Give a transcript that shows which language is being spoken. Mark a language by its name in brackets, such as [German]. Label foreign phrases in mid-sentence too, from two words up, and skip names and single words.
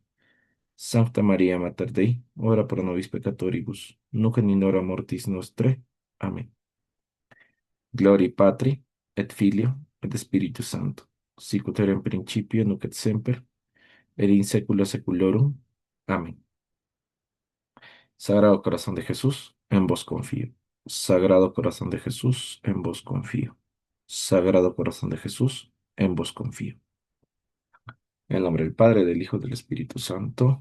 [Latin] Sancta María Mater Dei, ora pro nobis peccatoribus, nunc et in hora mortis nostrae. Amén. Gloria Patri, et Filio, et Spiritus Sancto, sicut erat in principio, nunc et semper, et in saecula saeculorum. Amén. [Spanish] Sagrado Corazón de Jesús, en vos confío. Sagrado Corazón de Jesús, en vos confío. Sagrado Corazón de Jesús, en vos confío. En el nombre del Padre, del Hijo, y del Espíritu Santo.